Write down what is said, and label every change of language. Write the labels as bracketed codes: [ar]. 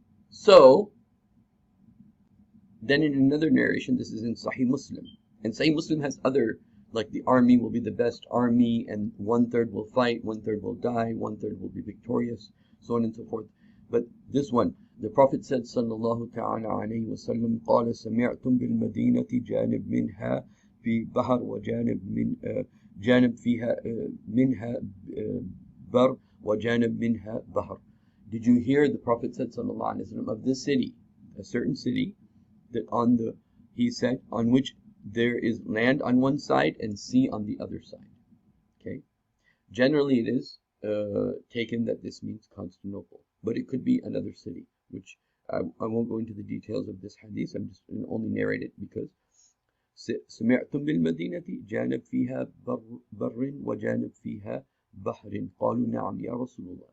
[en] So, then in another narration, this is in Sahih Muslim. And Sahih Muslim has other, like the army will be the best army, and 1/3 will fight, 1/3 will die, 1/3 will be victorious, so on and so forth. But this one, the Prophet said, sallallahu ta'ala alayhi wa sallam, [ar] قال سمعتم بالمدينة جانب منها في بحر وجانب من جانب فيها منها بر وجانب منها بحر. [en] Did you hear the Prophet said, sallallahu alayhi wa sallam, of this city, a certain city, that he said, on which there is land on one side and sea on the other side. Okay. Generally, it is taken that this means Constantinople. but it could be another city, which I won't go into the details of this hadith. I'm just going to only narrate it because [ar] سمعتم بالمدينة جانب فيها بر وجانب فيها بحر قالوا نعم يا رسول الله.